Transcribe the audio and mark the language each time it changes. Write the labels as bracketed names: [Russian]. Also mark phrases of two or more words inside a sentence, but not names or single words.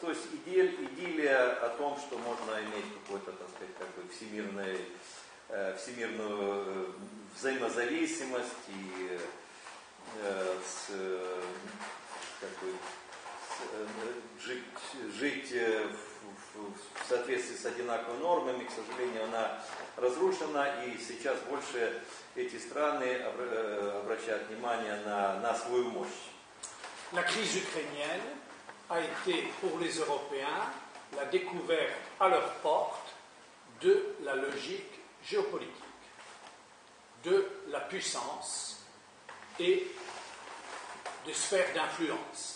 [Russian] То есть идиллия о том, что можно иметь какой-то, так сказать, как бы всемирную взаимозависимость и как бы, жить в соответствии с одинаковыми нормами, к сожалению, она разрушена, и сейчас больше эти страны обращают внимание на свою мощь. [French] La crise ukrainienne a été pour les Européens la découverte à leur porte de la logique géopolitique, de la puissance et des sphères d'influence.